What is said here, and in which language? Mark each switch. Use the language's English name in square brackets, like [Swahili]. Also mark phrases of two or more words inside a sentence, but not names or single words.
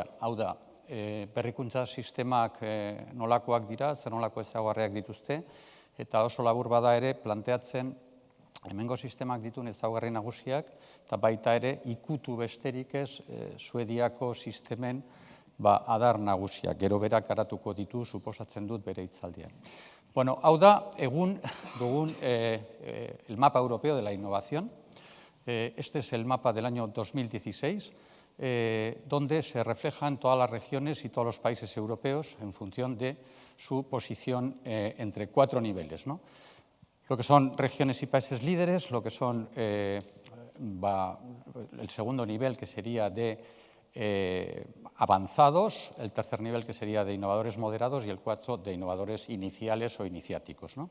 [Basque] Hau da, berrikuntza sistemak nolakoak dira, zer nolako ezaugarriak dituzte, eta oso labur bada ere planteatzen hemengo sistemak dituen ezaugarri nagusiak, eta baita ere ikutu besterik ez Suediako sistemen adar nagusiak, gero berak garatuko ditu suposatzen dut bere hitzaldian. Hau da, egun dugun [Spanish] el mapa europeo de la innovación. Este es el mapa del año 2016, donde se reflejan todas las regiones y todos los países europeos en función de su posición entre 4 niveles, ¿no? Lo que son regiones y países líderes, lo que son el segundo nivel, que sería de avanzados, el tercer nivel, que sería de innovadores moderados, y el 4 de innovadores iniciales o iniciáticos, ¿no?